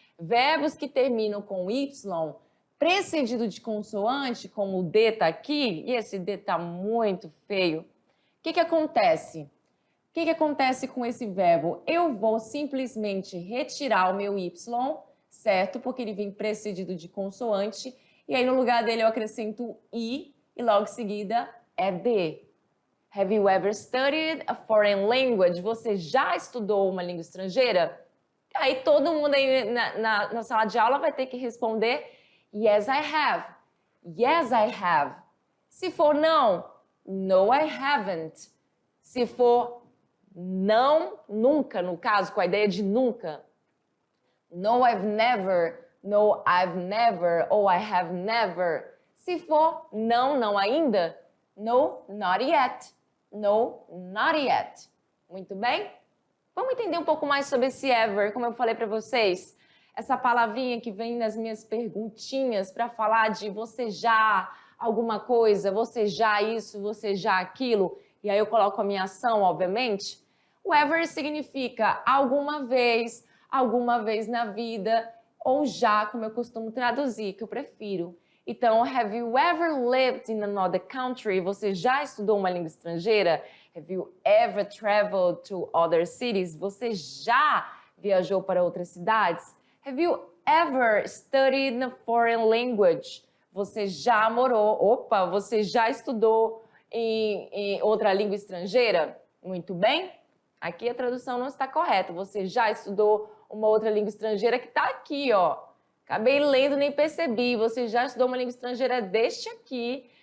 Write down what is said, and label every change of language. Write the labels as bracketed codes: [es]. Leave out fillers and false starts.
[pt] Verbos que terminam com Y, precedido de consoante, como o D está aqui, e esse D está muito feio. O que acontece? O que acontece com esse verbo? Eu vou simplesmente retirar o meu Y, certo? Porque ele vem precedido de consoante. E aí, no lugar dele, eu acrescento I e logo em seguida é D. [en] Have you ever studied a foreign language? [pt] Você já estudou uma língua estrangeira? Aí todo mundo aí na sala de aula vai ter que responder [en] Yes, I have. Yes, I have. [pt] Se for não, [en] No, I haven't. [pt] Se for não, nunca, no caso, com a ideia de nunca. [en] No, I've never. No, I've never. Ou I have never. [pt] Se for não, não ainda. [en] No, not yet. No, not yet. [pt] Muito bem? Vamos entender um pouco mais sobre esse ever, como eu falei para vocês. Essa palavrinha que vem nas minhas perguntinhas para falar de você já alguma coisa, você já isso, você já aquilo. E aí eu coloco a minha ação, obviamente. O ever significa alguma vez na vida, ou já, como eu costumo traduzir, que eu prefiro. Então, [en] have you ever lived in another country? [pt] Você já estudou uma língua estrangeira? [en] Have you ever traveled to other cities? [pt] Você já viajou para outras cidades? [en] Have you ever studied a foreign language? [pt] Você já morou, você já estudou em outra língua estrangeira? Muito bem. Aqui a tradução não está correta. Você já estudou uma outra língua estrangeira que está aqui, ó. Acabei lendo, nem percebi. Você já estudou uma língua estrangeira, é deste aqui.